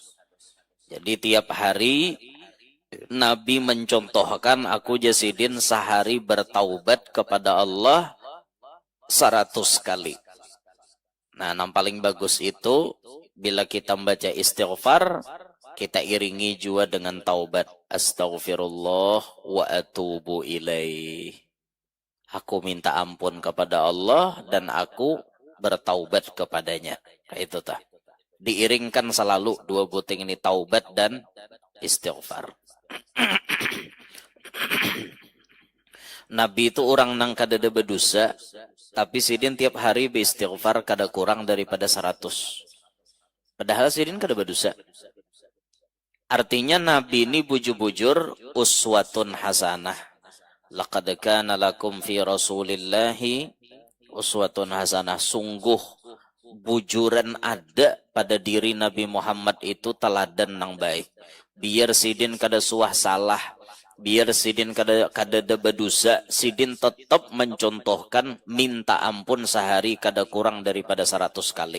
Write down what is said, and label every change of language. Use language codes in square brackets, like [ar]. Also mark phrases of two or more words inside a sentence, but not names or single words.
[id] Jadi tiap hari Nabi mencontohkan, aku Jasidin sehari bertaubat kepada Allah 100 kali. Nah, yang paling bagus itu bila kita membaca istighfar, kita iringi juga dengan taubat. [ar] أستغفر الله وأتوب إليه. [id] Aku minta ampun kepada Allah dan aku bertaubat kepadanya. [bjn] Nah, itu tah. Diiringkan selalu dua buting ini, taubat dan istighfar. Nabi itu orang nang kadada berdosa, tapi sidin tiap hari beristighfar kada kurang daripada 100. Padahal sidin kada berdosa. Artinya Nabi ini bujur-bujur [ar] أسوة حسنة. لقد كان لكم في رسول الله أسوة حسنة. [bjn] Sungguh bujuran ada pada diri Nabi Muhammad itu teladan nang baik. Biar sidin kada suah salah, biar sidin kada berdosa, sidin tetap mencontohkan minta ampun sehari kada kurang daripada 100 kali.